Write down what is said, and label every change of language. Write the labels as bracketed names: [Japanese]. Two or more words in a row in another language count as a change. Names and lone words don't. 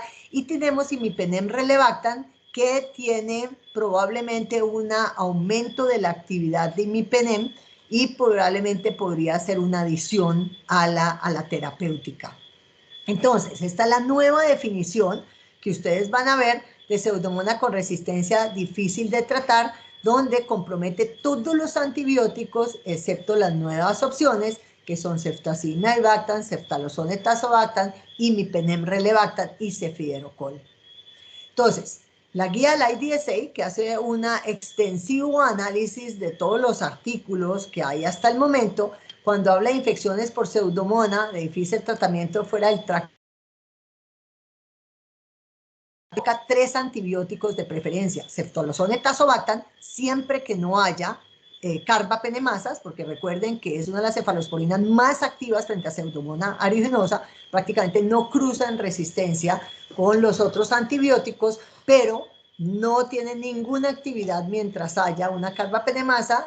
[Spanish] Y tenemos imipenem relebactam, que tiene probablemente un aumento de la actividad de imipenem y probablemente podría ser una adición a la terapéutica. Entonces, esta es la nueva definición que ustedes van a ver de Pseudomonas con resistencia difícil de tratar, donde compromete todos los antibióticos excepto las nuevas opciones, que son ceftazimia y bactam, ceftalozone tazobactam, imipenem relebactam y cefidorocol. Entonces, la guía del IDSA, que hace un extensivo análisis de todos los artículos que hay hasta el momento, cuando habla de infecciones por Pseudomonas de difícil tratamiento fuera del tracto, 3 antibióticos de preferencia, ceftalozone tazobactam, siempre que no haya carbapenemasas, porque recuerden que es una de las cefalosporinas más activas frente a Pseudomonas aeruginosa, prácticamente no cruzan resistencia con los otros antibióticos, pero no tienen ninguna actividad mientras haya una carbapenemasa.